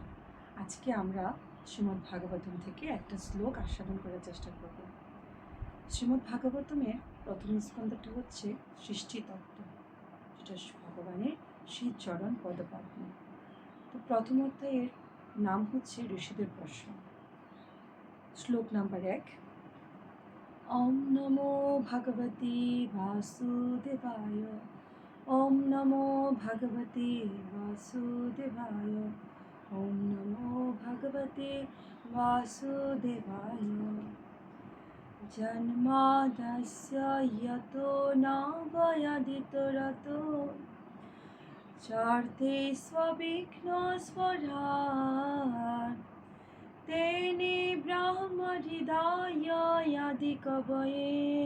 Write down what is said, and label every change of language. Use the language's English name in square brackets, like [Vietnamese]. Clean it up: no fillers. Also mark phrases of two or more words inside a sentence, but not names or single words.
[Bangla] আজকে আমরা শ্রীমদ্ ভাগবতম থেকে একটা শ্লোক আস্বাদন করার চেষ্টা করব। শ্রীমদ্ ভাগবতমের প্রথম স্কন্ধটা হচ্ছে সৃষ্টিতত্ত্ব, যেটা ভগবানের শ্রী চরণ পদপদ্ম। তো প্রথম অধ্যায়ের নাম হচ্ছে ঋষিদের প্রশ্ন। শ্লোক নাম্বার [Sanskrit] 1। ওম নমো ভগবতে বাসুদেবায়। ওম নমো ভগবতে বাসুদেবায়। ওম নমো ভগবতে বাসুদেবায়। জন্মাদ্যস্য যতো নবয়দিতরতো চার্থেষ্বিঘ্নস্বরাট তেনে ব্রহ্মহৃদয়াদিকবয়ে